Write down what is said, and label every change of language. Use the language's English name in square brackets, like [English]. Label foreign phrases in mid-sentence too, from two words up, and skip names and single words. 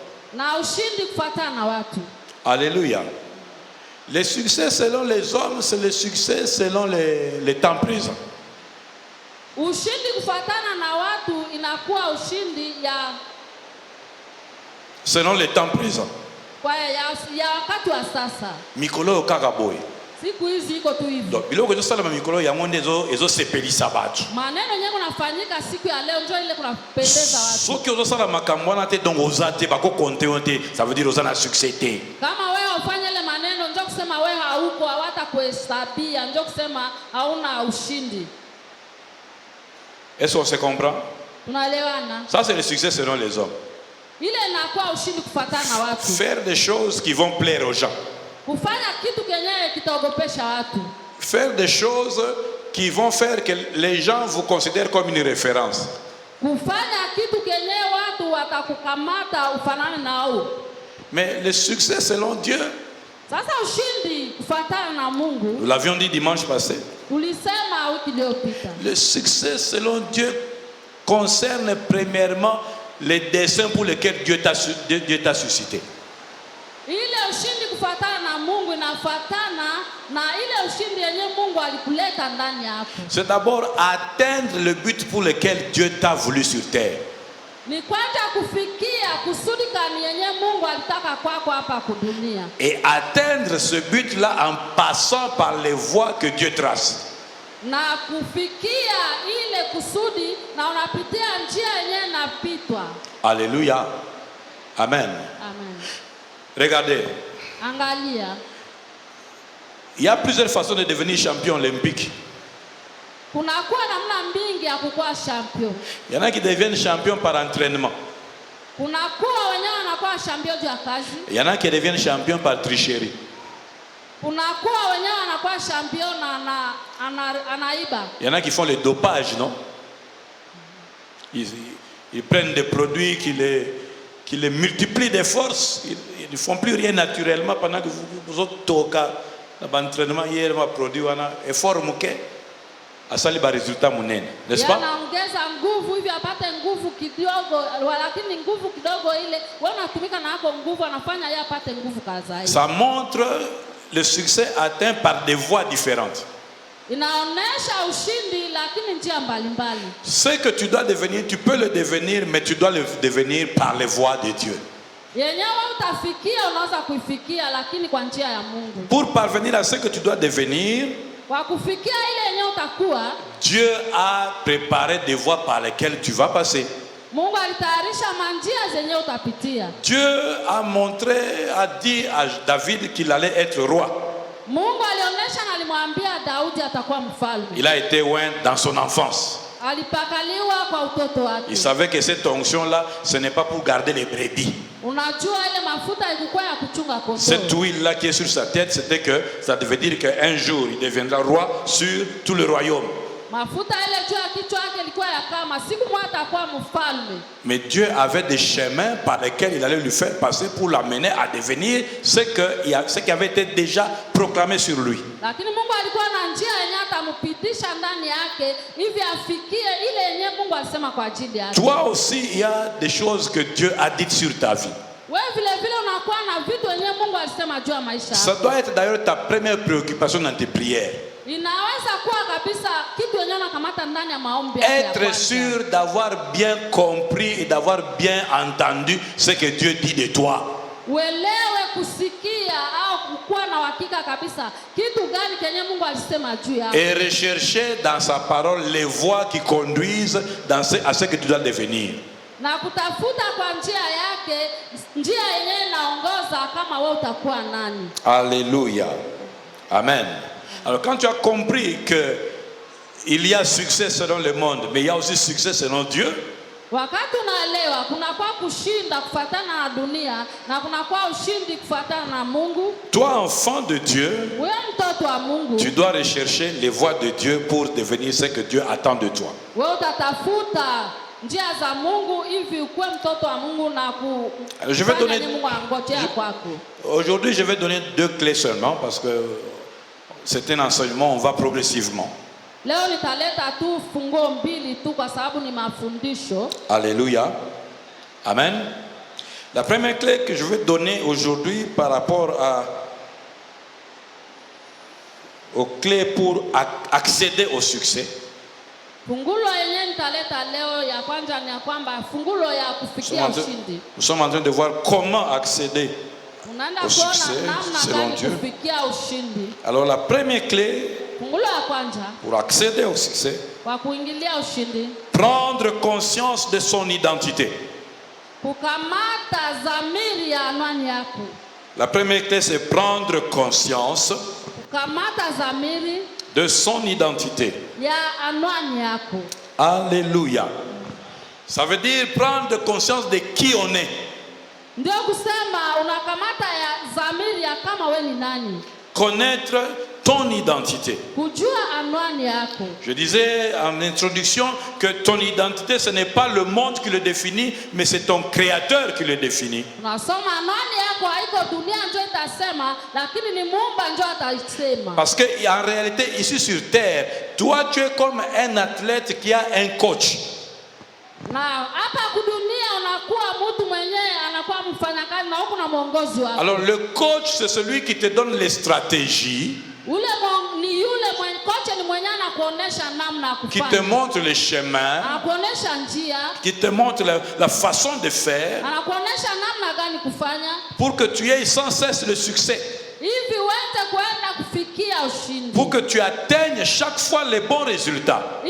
[French] Alléluia. Le succès selon les hommes, c'est le succès selon les temps présents. Selon les temps présents. [Lingala] Mikolo kakaboy. Donc biloko zo sala mikolo ya monde ezo sepelisa batu. [Swahili] Maneno yenyewe kunafanyika siku ya leo ndio ile kunapendeza watu. [Lingala] Soki ozo sala makambo na te donc ozate bako compter onte, [French] ça veut dire [Lingala] ozana succès te. [Swahili] Kama wewe ufanye ile maneno ndio kusema wewe hauko hawata kuhesabia ndio kusema hauna ushindi. [French] Est-ce qu'on se comprend? [Swahili] Tunaelewana? [French] Ça c'est le succès selon les hommes. [Swahili] Ile inakuwa ushindi kufuatana na watu. [French] Faire des choses qui vont plaire aux gens. [Swahili] Kufanya kitu kenyewe kitaogopesha watu. [French] Faire des choses qui vont faire que les gens vous considèrent comme une référence. [Swahili] Kufanya kitu kenyewe watu watakukamata ufanane nao. [French] Mais le succès selon Dieu, [Swahili] sasa ushindi kufuatana na Mungu, [French] nous l'avions dit dimanche passé, [Swahili] Ulisema wiki iliyopita. [French] Le succès selon Dieu concerne premièrement les desseins pour lesquels Dieu t'a suscité. [Swahili] Ile ushindi kufuatana na Mungu inafuatana na ile ushindi yenye Mungu alikuleta ndani yako. [French] C'est d'abord atteindre le but pour lequel Dieu t'a voulu sur terre. [Swahili] Ni kwanza kufikia kusudi kani yenye Mungu alitaka kwako hapa kudunia. [French] Et atteindre ce but-là en passant par les voies que Dieu trace. [Swahili] Na kufikia ile kusudi na unapitia njia yenye inapitwa. [French] Alléluia. Amen. Amen. Regardez. [Swahili] Angalia. [French] Il y a plusieurs façons de devenir champion olympique. [Swahili] Kunakuwa namna mbingi ya kukuwa champion. [French] Il y en a qui deviennent champions par entraînement. [Swahili] Kunakuwa wenyewe wanakuwa champion juu ya kazi. [French] Il y en a qui deviennent champions par tricherie. [Swahili] Kunakuwa wenyewe wanakuwa champion na anaiba. [French] Il y en a qui font le dopage, non? Ils prennent des produits qui les multiplient des forces. Ils ne font plus rien naturellement pendant que vous autres toka l'entraînement hier m'a produit un effort mouké. [Lingala] Asali ba résultat munene, [French] n'est-ce pas? [Swahili] Anaongeza nguvu hivi apate nguvu kidogo, lakini nguvu kidogo ile wewe unatumika na yako nguvu anafanya yeye apate nguvu kaza. [French] Ça montre le succès atteint par des voies différentes. [Swahili] Inaonesha ushindi lakini njia mbalimbali. [French] Ce que tu dois devenir, tu peux le devenir, mais tu dois le devenir par les voies de Dieu. [Swahili] Yenyewe utafikia unaweza kuifikia lakini kwa njia ya Mungu. [French] Pour parvenir à ce que tu dois devenir, [Swahili] kwa kufikia ile yenyewe utakuwa, [French] Dieu a préparé des voies par lesquelles tu vas passer. [Swahili] Mungu alitayarisha manjia zenyewe utapitia. [French] Dieu a dit à David qu'il allait être roi. [Swahili] Mungu alionyesha na alimwambia Daudi atakuwa mfalme. [French] Il a été oint dans son enfance. [Swahili] Alipakaliwa kwa utoto wake. [French] Il savait que cette onction-là, ce n'est pas pour garder les brebis. [Swahili] Unajua ile mafuta ilikuwa ya kuchunga kondoo. [French] Cette huile-là qui est sur sa tête, c'était que ça devait dire qu'un jour, il deviendra roi sur tout le royaume. [Swahili] Mafuta ile juu ya kichwa yake ilikuwa ya kama siku moja atakuwa mfalme. [French] Mais Dieu avait des chemins par lesquels il allait lui faire passer pour l'amener à devenir ce qui avait été déjà proclamé sur lui. [Swahili] Lakini Mungu alikuwa na njia yenye atampitisha ndani yake hivi afikie ile yenye Mungu alisema kwa ajili yake. [French] Toi aussi, il y a des choses que Dieu a dites sur ta vie. [Swahili] Wewe vile vile unakuwa na vitu yenye Mungu alisema juu ya maisha yako. [French] Ça doit être d'ailleurs ta première préoccupation dans tes prières. [Swahili] Inaweza kuwa kabisa kitu yenye unakamata ndani ya maombi yako. [French] Être sûr d'avoir bien compris et d'avoir bien entendu ce que Dieu dit de toi. [Swahili] Uelewe kusikia au kuwa na hakika kabisa kitu gani kenye Mungu alisema juu yako. [French] Et rechercher dans sa parole les voies qui conduisent à ce que tu dois devenir. [Swahili] Na kutafuta kwa njia yake njia yenyewe inaongoza kama wewe utakuwa nani. [French] Alléluia. Amen. Alors quand tu as compris que il y a succès selon le monde, mais il y a aussi succès selon Dieu. [Swahili] Wakati unaelewa kuna kwa kushinda kufuatana na dunia na kuna kwa ushindi kufuatana na Mungu. [French] Toi enfant de Dieu, [Swahili] wewe mtoto wa Mungu, [French] tu dois rechercher les voies de Dieu pour devenir ce que Dieu attend de toi. [Swahili] Wewe utatafuta njia za Mungu hivi ukuwe mtoto wa Mungu na [French] je vais donner [Swahili] Mungu angojea kwako. [French] Aujourd'hui, je vais donner 2 clés seulement parce que c'est un enseignement, on va progressivement. [Swahili] Leo nitaleta tu funguo mbili tu kwa sababu ni mafundisho. [French] Alléluia. Amen. La première clé que je vais donner aujourd'hui par rapport aux clés pour accéder au succès. [Swahili] Fungulo yenyewe nitaleta leo ya kwanza ni ya kwamba fungulo ya kufikia ushindi. [French] Nous sommes en train de voir comment accéder au succès selon Dieu. Alors la première clé pour accéder au succès, prendre conscience de son identité. La première clé, c'est prendre conscience de son identité. Alléluia. Ça veut dire prendre conscience de qui on est. connaître ton identité. [Swahili] Kujua anwani yako. [French] Je disais en introduction que ton identité, ce n'est pas le monde qui le définit, mais c'est ton créateur qui le définit. [Swahili] Unasoma anwani yako haiko dunia ndio itasema, lakini ni Muumba ndio atasema. [French] Parce que en réalité, ici sur terre, toi tu es comme un athlète qui a un coach. [Swahili] Na hapa kudunia unakuwa mtu mwenyewe anakuwa mfanyakazi na huko na mwongozi wako. [French] Alors le coach, c'est celui qui te donne les stratégies, qui te montre les chemins, qui te montre la façon de faire pour que tu aies sans cesse le succès, pour que tu atteignes chaque fois les bons résultats.